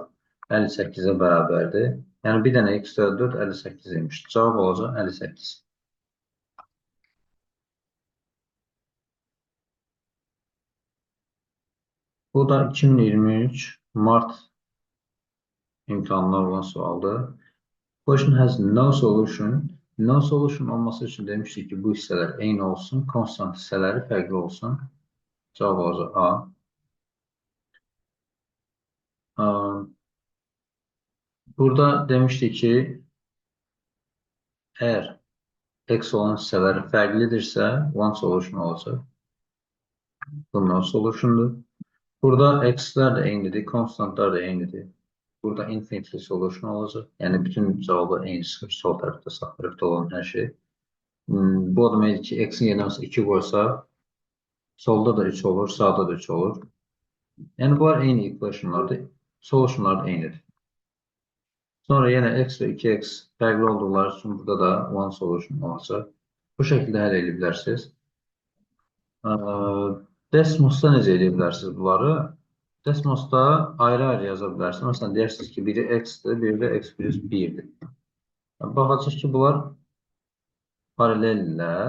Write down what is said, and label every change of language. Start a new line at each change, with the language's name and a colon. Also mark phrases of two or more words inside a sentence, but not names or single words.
Azerbaijani: 58-ə bərabərdir. Yəni bir dənə x-lər 4 58 imiş. Cavab olacaq 58. Bu da 2023 Mart imtahanlar olan sualdır.
English: Question has no solution. No solution
Azerbaijani: olması üçün demişdik ki bu hissələr eyni olsun. Konstant hissələri fərqli olsun. Cavab olacaq A. Burada demişdik ki əgər x olan hissələri fərqlidirsə,
English: one solution olacaq.
Azerbaijani: Bunlar solutiondur. Burada x-lər də eynidir, konstantlar da eynidir. Burada
English: infinitely solution
Azerbaijani: olacaq. Yəni bütün cavabı eyni çıxır, sol tərəfdə, sağ tərəfdə olan hər şey. Bu o deməkdir ki, x-in yerinə 2 qoysaq, solda da 3 olur, sağda da 3 olur. Yəni bunlar eyni equationlardır, solutionlar da eynidir. Sonra yenə x və 2x fərqli olduqları üçün burada da
English: one solution
Azerbaijani: olacaq. Bu şəkildə həll edə bilərsiniz. Desmosda necə edə bilərsiniz bunları? Desmosda ayrı-ayrı yaza bilərsiniz. Məsələn, deyirsiniz ki, biri x-dir, biri də x plus 1-dir. Baxacaq ki, bunlar paraleldirlər.